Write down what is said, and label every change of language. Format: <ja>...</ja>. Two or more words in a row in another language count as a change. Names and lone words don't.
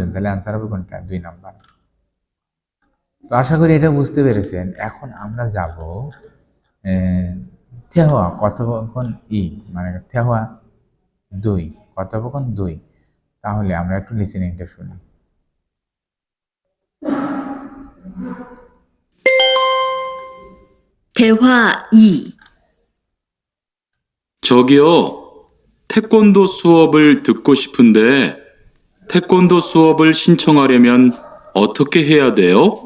<bn>তাহলে আনসার হবে কোনটা? 2 নাম্বার। তো আশা করি এটা বুঝতে পেরেছেন। এখন আমরা যাব থেহা কথোপকথন মানে থেহা 2 কথোপকথন 2। তাহলে আমরা একটু লিসেনিংটা শুনি।</bn> <ko>대화 2. 저기요, 태권도 수업을 듣고 싶은데 태권도 수업을 신청하려면 어떻게 해야 돼요?</ko>